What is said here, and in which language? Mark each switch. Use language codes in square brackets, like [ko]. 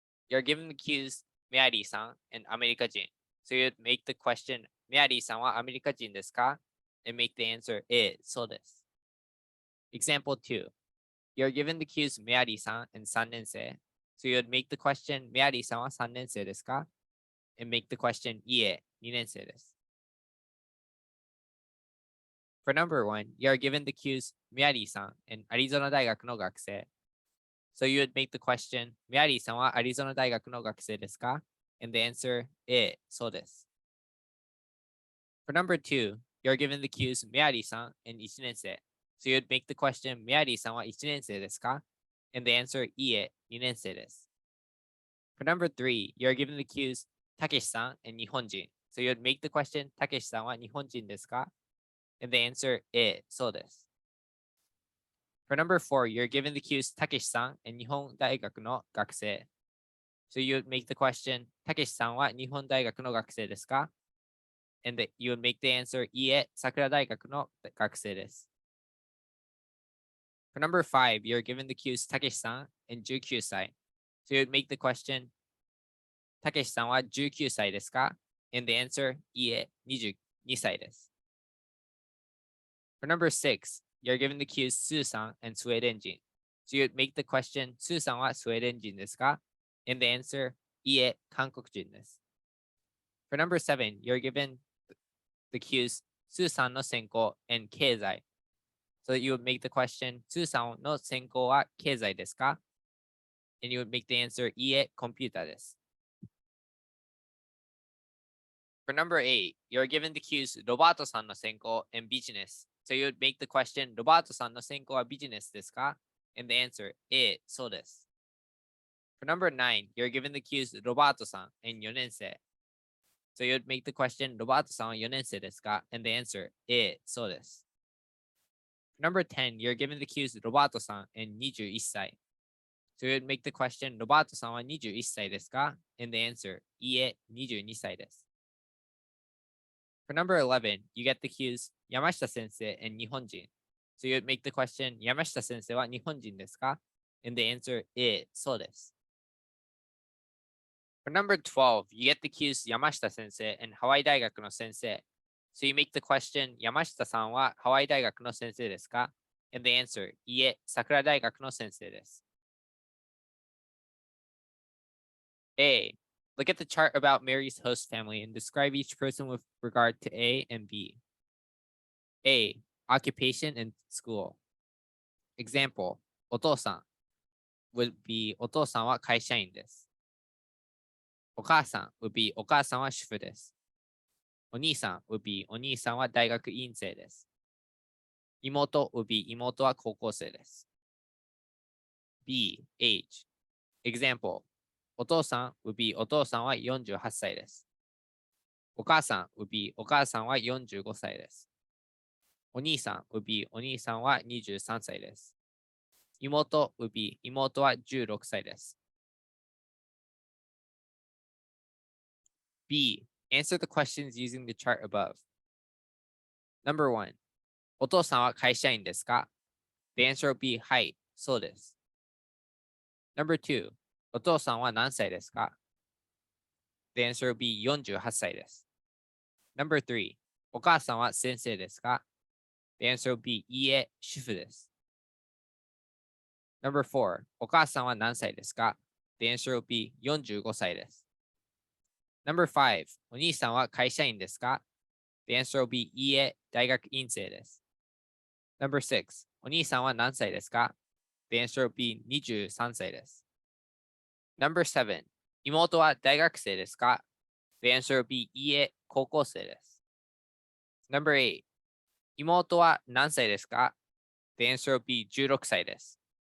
[en] You're given the cues メアリーさん and アメリカ人. So you'd make the question [ja] メアリーさんはアメリカ人ですか? [en] And make the answer [ja] そうです。 [en] Example 2. You're given the cues メアリーさん and 3年生. So you'd make the question [ja] メアリーさんは3年生ですか? [en] And make the question [ja] いえ、2年生です。 [en] For number 1, you're given the cues メアリーさん and アリゾナ大学の学生. So you would make the question [ja] メアリーさんはアリゾナ大学の学生ですか? [en] And the answer, [ja] そうです。 [en] For number 2, you're given the cues メアリーさん and 1年生。 So you'd make the question, [ja] メアリーさんは1年生ですか? [en] And the answer, [ja] いいえ、2年生です。 [en] For number 3, you're given the cues たけしさん and 日本人。 So you'd make the question, [ja] たけしさんは日本人ですか? [en] And the answer, [ja] そうです。 [en] For number 4, you're given the cues たけしさん and 日本大学の学生。 So you'd make the question, [ja] たけしさんは日本大学の学生ですか? [en] And you would make the answer, [ja] いいえ、桜大学の学生です。 [en] For number 5, you're given the cues たけしさん and 19歳。 So you'd make the question, [ja] たけしさんは19歳ですか? [en] And the answer, [ja] いいえ、22歳です。 [en] For number 6, you're given the cues スーさん and スウェーデン人。 So you'd make the question, [ja] スーさんはスウェーデン人ですか? [en] And the answer, [ja] いいえ、韓国人です。 [en] For number 7, you're given the cues スーさんの専攻 and 経済。 So you would make the question, [ja] スーさんの専攻は経済ですか? [en] And you would make the answer, [ja] いいえ、コンピューターです。 [en] For number 8, you're given the cues ロバートさんの専攻 and ビジネス。 So you would make the question, [ja] ロバートさんの専攻はビジネスですか? [en] And the answer, [ja] そうです。 [en] For number 9, you're given the cues ロバートさん and 4年生。 So you would make the question, [ja] ロバートさんは4年生ですか? [en] And the answer, [ja] そうです。 [en] For number 10, you're given the cues ロバートさん and 21歳。 So you would make the question, [ja] ロバートさんは21歳ですか? [en] And the answer, [ja] いいえ、22歳です。 [en] For number 11, you get the cues 山下先生 and 日本人。 So you would make the question, [ja] 山下先生は日本人ですか? [en] And the answer, [ja] そうです。 [en] For number 12, you get the cues 山下先生 and ハワイ大学の先生。 So you make the question, [ja] 山下さんはハワイ大学の先生ですか? [en] And the answer, [ja] いいえ、桜大学の先生です。 [en] A. Look at the chart about Mary's host family and describe each person with regard to A and B. A. Occupation and school. [ja] Example, お父さん [en] would be [ja] お父さんは会社員です。お母さん [en] would be [ja] お母さんは主婦です。お兄さん would be お兄さんは大学院生です。妹 [en] would be [ja] 妹は高校生です。 [en] B. Age. [ja] Example, お父さん [en] would be [ja] お父さんは48歳です。お母さん [en] would be [ja] お母さんは45歳です。お兄さん would be お兄さんは23歳です。妹 [en] would be [ja] 妹は16歳です。 [en] B. Answer the questions using the chart above. Number 1. [ja] お父さんは会社員ですか? [en] The answer will be [ja] はい、そうです。 [en] Number 2. [ja] お父さんは何歳ですか? [en] The answer will be [ja] 48歳です。 [en] Number 3. [ja] お母さんは先生ですか? [en] The answer will be [ja] いいえ、主婦です。 [en] Number 4. [ja] お母さんは何歳ですか? [en] The answer will be [ja] 45歳です。 [en] Number 5. [ja] お兄さんは会社員ですか? [en] The answer will be [ja] いいえ、大学院生です。 [en] Number 6. [ja] お兄さんは何歳ですか? [en] The answer will be [ja] 23歳です。 [en] Number 7. [ja] 妹は大学生ですか? [en] The answer will be [ja] いいえ、高校生です。 [en] Number 8. [ja] 妹は何歳ですか? [en] The answer will be [ja] 16歳です。